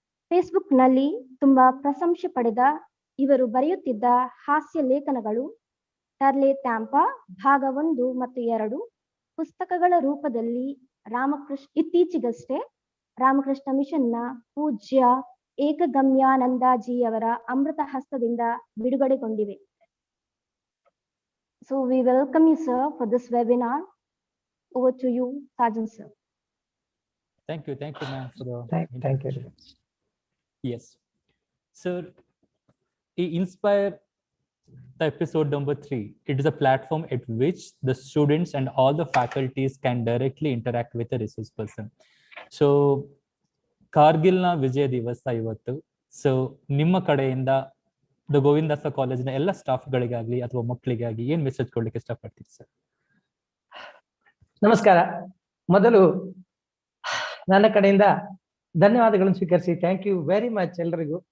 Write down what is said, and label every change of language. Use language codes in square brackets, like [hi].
[kn] ಫೇಸ್ಬುಕ್ನಲ್ಲಿ ತುಂಬಾ ಪ್ರಶಂಸೆ ಪಡೆದ ಇವರು ಬರೆಯುತ್ತಿದ್ದ ಹಾಸ್ಯ ಲೇಖನಗಳು ಟರ್ಲೆ ಟ್ಯಾಂಪಾ ಭಾಗ 1 ಮತ್ತು 2 ಪುಸ್ತಕಗಳ ರೂಪದಲ್ಲಿ ಇತ್ತೀಚೆಗಷ್ಟೇ ರಾಮಕೃಷ್ಣ ಮಿಷನ್ನ ಪೂಜ್ಯ ಏಕಗಮ್ಯಾನಂದಜಿಯವರ ಅಮೃತ ಹಸ್ತದಿಂದ ಬಿಡುಗಡೆಗೊಂಡಿವೆ. [en] So we welcome you, sir, for this webinar. Over to you, Sergeant sir. Thank you, ma'am, for the Thank you. Yes, sir. Inspire the episode number 3. It is a platform at which the students and all the faculties can directly interact with the resource person. [kn] So Kargil ನ ವಿಜಯ ದಿವಸ ಇವತ್ತು. So ನಿಮ್ಮ ಕಡೆಯಿಂದ the ಗೋವಿಂದಾಸ ಕಾಲೇಜಿನ ಎಲ್ಲ staff ಗಳಿಗಾಗ್ಲಿ ಅಥವಾ ಮಕ್ಕಳಿಗಾಗಿ ಏನ್ ಮೆಸೇಜ್ ಕೊಡ್ಲಿಕ್ಕೆ ಇಷ್ಟಪಡ್ತೀರಿ ಸರ್? ನಮಸ್ಕಾರ. ಮೊದಲು ನನ್ನ ಕಡೆಯಿಂದ ಧನ್ಯವಾದಗಳನ್ನು ಸ್ವೀಕರಿಸಿ [en] thank you very much [kn] ಎಲ್ರಿಗೂ.